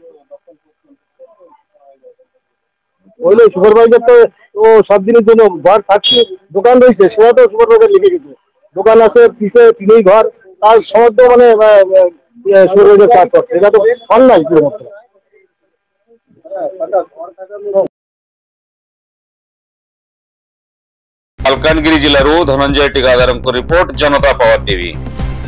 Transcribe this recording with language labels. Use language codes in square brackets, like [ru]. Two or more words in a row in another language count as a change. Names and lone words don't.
[bn] ওইলে সুপারভাইজার তো ও সব দিনের জন্য ঘর থাকছে, দোকান রয়েছে, সেটা তো সুপারভাইজার লিখে গেছে, দোকান আছে পিছে তিনেই ঘর, তার সমস্ত মানে সুপারভাইজার কাজ করছে, এটা তো অন্যায় পুরো মতো। [or] ମାଲକାନଗିରି ଜିଲ୍ଲାରୁ ଧନଞ୍ଜୟ ଟିକାଦାରଙ୍କ ରିପୋର୍ଟ, ଜନତା ପାୱାର ଟିଭି।